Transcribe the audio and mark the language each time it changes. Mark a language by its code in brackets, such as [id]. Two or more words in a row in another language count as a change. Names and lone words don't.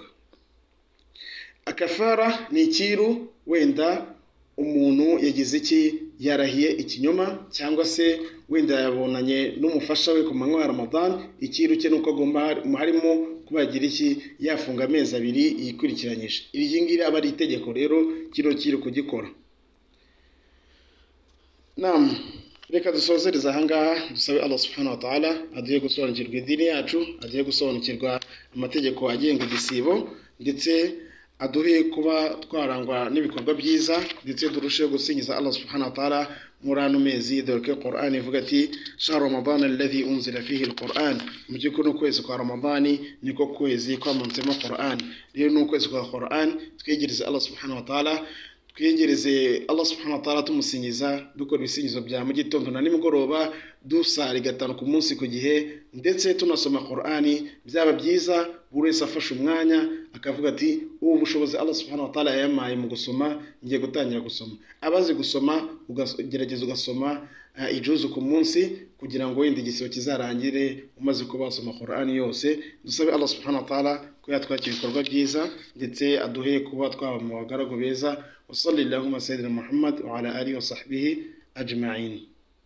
[rw] Akafara ni ikiru, wenda umuntu yagize iki, yarahiye ikinyoma, cyangwa se wenda yabonanye n'umufasha we ku manywa ya Ramadan, ikiru cye nuko agomba harimo kuba yagira iki, yafunga amezi 2 yikurikiranyije. Iri ngiri aba ari itegeko rero kiri kugikora. Naam, reka dusozereza ahangaha, dusabe Allah [ar] سبحانه وتعالى [rw] aduhe gusobanukirwa idini yacu, aduhe gusobanukirwa amategeko agenga igisibo, ndetse aduhe kuba twarangwa n'ibikorwa byiza, ndetse durusheho gusingiza Allah [ar] سبحانه وتعالى [rw] muri ano mezi, dore ko Qur'an ivuga ati [ar] شهر رمضان الذي أنزل فيه القرآن, [rw] mu by'ukuri ukwezi kwa Ramadani niko kwezi kwamantsemo Qur'an. Rero ni ukwezi kwa Qur'an, twegereze Allah [ar] سبحانه وتعالى, [rw] twiyegereze Allah [ar] سبحانه وتعالى [rw] tumusingiza, dukora ibisingizo bya mu gitondo na nimugoroba, dusari 5 ku munsi ku gihe, ndetse tunasoma Qur'ani. Byaba byiza buri wese afashe umwanya akavuga ati ubu bushobozi Allah [ar] سبحانه وتعالى [rw] yamaye mu gusoma, ngiye gutangira gusoma. Abazi gusoma ugerageza ugasoma ijuzu ku munsi, kugira ngo wenda igisibo kizarangire umaze kuba wasoma Qur'ani yose. Dusabe Allah [ar] سبحانه وتعالى [rw] ko yatwakira ibikorwa byiza, ndetse aduhe kuba twaba mu bagaragu beza. [ar] وصلى اللهم سيدنا محمد وعلى آله وصحبه أجمعين.